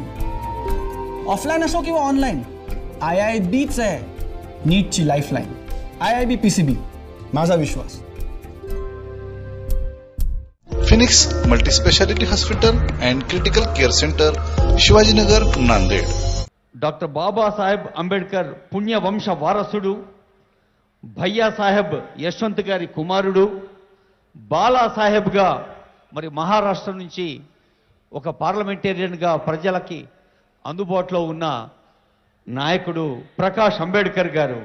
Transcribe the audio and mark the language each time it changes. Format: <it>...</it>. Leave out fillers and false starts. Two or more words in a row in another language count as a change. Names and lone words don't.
<mr>ऑफलाईन असो किंवा ऑनलाईन, आयआयबीच आहे नीटची लाईफलाईन. आयआयबी पीसीबी, माझा विश्वास. फिनिक्स मल्टीस्पेशालिटी हॉस्पिटल अँड क्रिटिकल केअर सेंटर, शिवाजीनगर, नांदेड.</mr> <te>డాక్టర్ బాబాసాహెబ్ అంబేద్కర్ పుణ్యవంశ వారసుడు, భయ్యాసాహెబ్ యశ్వంత్ గారి కుమారుడు, బాలాసాహెబ్గా మరి మహారాష్ట్ర నుంచి ఒక పార్లమెంటేరియన్గా ప్రజలకి అందుబాటులో ఉన్న నాయకుడు ప్రకాష్ అంబేద్కర్ గారు.</te>